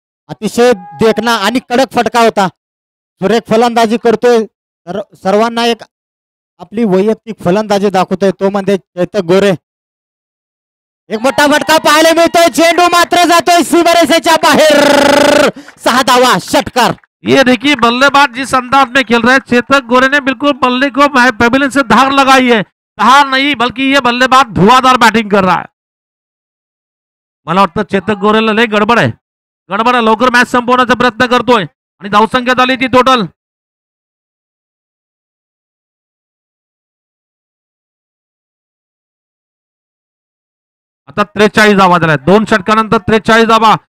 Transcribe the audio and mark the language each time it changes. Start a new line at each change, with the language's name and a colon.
Marathi: अतिशय देखना आणि कडक फटका होता, सुरेख फलंदाजी करतोय, सर्वांना एक आपली वैयक्तिक फलंदाजी दाखवतोय, तो म्हणजे चेतक गोरे। एक मोठा फटका पाहायला मिळतोय, चेंडू मात्र जातोय सीमारेषेच्या बाहेर, 6 धावा, षटकार।
Hindi: ये देखिए बल्लेबाज जिस अंदाज में खेल रहे हैं, चेतक गोरे ने बिल्कुल बल्ले को पेविलियन से धार लगाई है। धार नहीं बल्कि ये बल्लेबाज धुआंधार बैटिंग कर रहा है।
Marathi: मला वाटतं चेतक गोरेला लय गडबड आहे, लवकर मॅच संपवण्याचा प्रयत्न करतोय आणि धावसंख्या झाली ती टोटल आता 43 धावा झाल्या, 2 षटकानंतर 43 धावा।